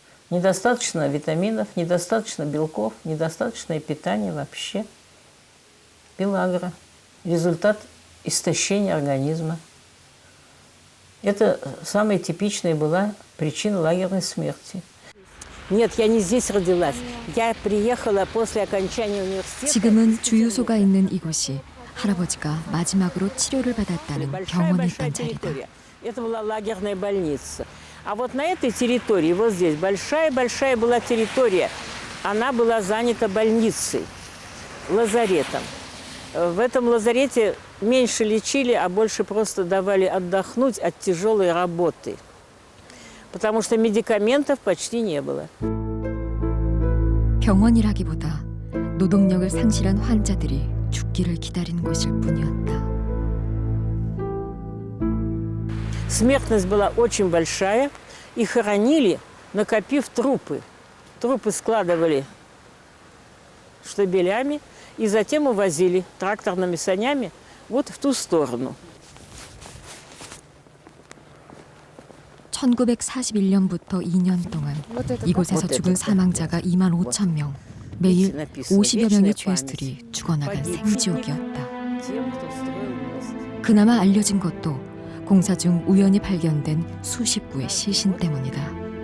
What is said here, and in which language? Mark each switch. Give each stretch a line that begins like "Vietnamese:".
Russian: Недостаточно витаминов, недостаточно белков, недостаточное питание вообще. Пелагра. Результат истощения организма. Это самая типичная была причина лагерной смерти. Нет, я не здесь родилась. Я приехала после окончания университета.
Korean: 지금은 주유소가 있는 이곳이 할아버지가 마지막으로 치료를 받았다는 병원이 있던 자리다.
Russian: Это была лагерная больница. А вот на этой территории, вот здесь, большая-большая была территория. Она была занята больницей, лазаретом. В этом лазарете меньше лечили, а больше просто давали отдохнуть от тяжелой работы. Потому что медикаментов почти не было.
Korean: 병원이라기보다 노동력을 상실한 환자들이 죽기를 기다린 곳일 뿐이었다.
Russian: Смертность была очень большая, и хоронили, накопив трупы. Трупы складывали штабелями и затем увозили тракторными санями вот в ту сторону.
Korean: 1941년부터 2년 동안 이곳에서 죽은 사망자가 2만 5천 명, 매일 50여 명의 죄수들이 죽어나간 생지옥이었다. 그나마 알려진 것도 공사 중 우연히 발견된 수십 구의 시신 때문이다.